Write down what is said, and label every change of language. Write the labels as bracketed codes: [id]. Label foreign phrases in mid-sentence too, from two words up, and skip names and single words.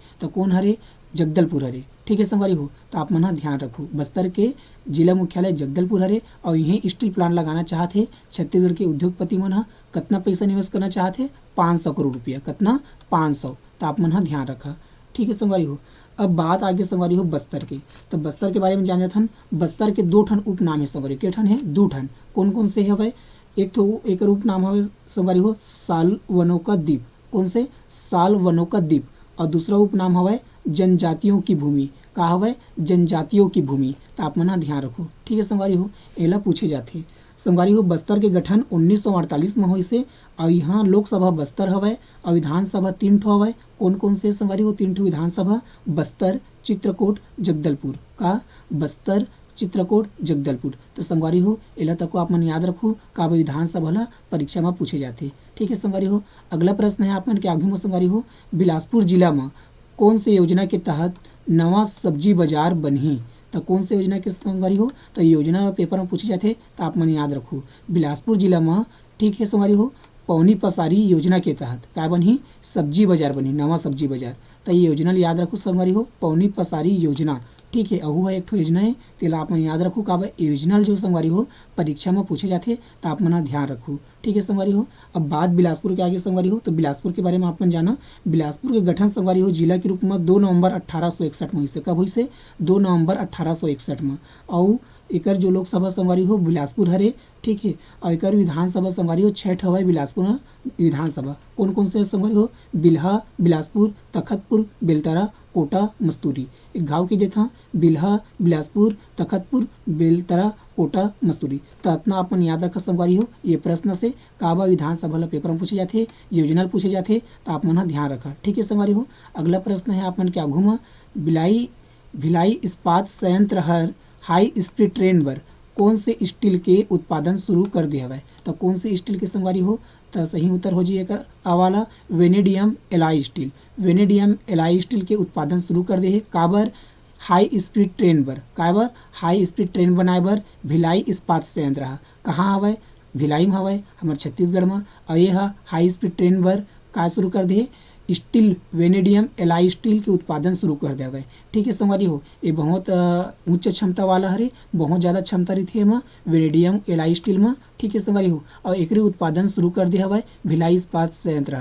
[hne] तो कौन हरे? जगदलपुर हरे। ठीक है संगवारी हो, तो आप मन ध्यान रखो बस्तर के जिला मुख्यालय जगदलपुर हरे, और यही [en] steel plant [hne] लगाना चाहते छत्तीसगढ़ के उद्योगपति मन। कितना पैसा निवेश करना चाहते? 500 करोड़ रुपया। कितना? 500, तो आप मन ध्यान रखा। ठीक है संगवारी हो, अब बात आगे संगवारी हो बस्तर के, तो बस्तर के बारे में जान जाथन। बस्तर के 2 ठन उपनाम है संगवारी, के ठन है? 2 ठन। कौन कौन से हवे? एक तो एक उपनाम हवे संगवारी हो सालवनों का द्वीप। कौन से? सालवनों का द्वीप। और दूसरा उपनाम हवे जनजातियों की भूमि। का हवे? जनजातियों की भूमि, तो आप मन ध्यान रखो। ठीक है संगवारी हो, एला पूछे जाते संगवारी हो। बस्तर के गठन 1948 में हुई से, और यहाँ लोकसभा बस्तर हवे और विधानसभा 3 ठो हवे। कौन कौन से संगवारी हो? 3 ठो विधानसभा, बस्तर, चित्रकूट, जगदलपुर। का? बस्तर, चित्रकूट, जगदलपुर। तो संगवारी हो एला तक आप मन याद रखो का विधानसभा ला परीक्षा में पूछे जाते। ठीक है संगवारी हो, अगला प्रश्न है आप मन के आगे में संगवारी हो, बिलासपुर जिला में कौन से योजना के तहत नवा सब्जी बाजार बनही? तो कौन से योजना के संगवारी हो? तो योजना पेपर में पूछे जाते, तो आप मन याद रखो बिलासपुर जिला में। ठीक है संगवारी हो, पौनी पसारी योजना के तहत क्या बनही? सब्जी बाजार बनी, नवा सब्जी बाजार। तो ये योजना याद रखो संगवारी हो, पौनी पसारी योजना। ठीक है, अहू एक ठो योजना है, तेला आप मन याद रखो का योजना जो संगवारी हो परीक्षा में पूछे जाते, तो आप मन ध्यान रखो। ठीक है संगवारी हो, अब बात बिलासपुर के आगे संगवारी हो, तो बिलासपुर के बारे में आप मन जाना। बिलासपुर के गठन संगवारी हो जिला के रूप में 2 नवंबर 1861 में हुई से। कब हुई से? 2 नवंबर 1861 में। और एकर जो लोकसभा संगवारी हो बिलासपुर हरे। ठीक है, और एकर विधानसभा संगवारी हो 6 ठो हवे बिलासपुर में विधानसभा। कौन कौन से संगवारी हो? बिल्हा, बिलासपुर, तखतपुर, बेलतरा, कोटा, मस्तूरी। एक घाव की देता बिल्हा, बिलासपुर, तखतपुर, बेलतरा, कोटा, मस्तूरी। तो इतना अपन याद रखा संगवारी हो, ये प्रश्न से काबा विधानसभा पेपर में पूछे जाते, योजना पूछे जाते, तो आप मन ध्यान रखा। ठीक है संगवारी हो, अगला प्रश्न है आप मन क्या घूमा, भिलाई इस्पात संयंत्र हर [en] high speed train [hne] बर कौन से स्टील के उत्पादन शुरू कर दिया हवय। तो कौन से स्टील के संगवारी हो, तो सही उत्तर हो जाइए आवाला [en] vanadium alloy steel. vanadium alloy steel [hne] के उत्पादन शुरू कर दे हे काबर, [en] high speed train [hne] बर। काबर [en] high speed train [hne] बनाए बर भिलाई इस्पात संयंत्र ह कहाँ हवय, भिलाई में हवय हमर छत्तीसगढ़ में। और ये [en] high speed train [hne] बर का शुरू कर दे स्टील [en] vanadium alloy steel [hne] के उत्पादन शुरू कर देवे। ठीक है संगवारी हो, ये बहुत उच्च क्षमता वाला हरे, बहुत ज़्यादा क्षमता रही है [en] vanadium alloy steel [hne] में। ठीक है संगवारी हो, और एक उत्पादन शुरू कर दिया हवा भिलाई इस्पात संयंत्र।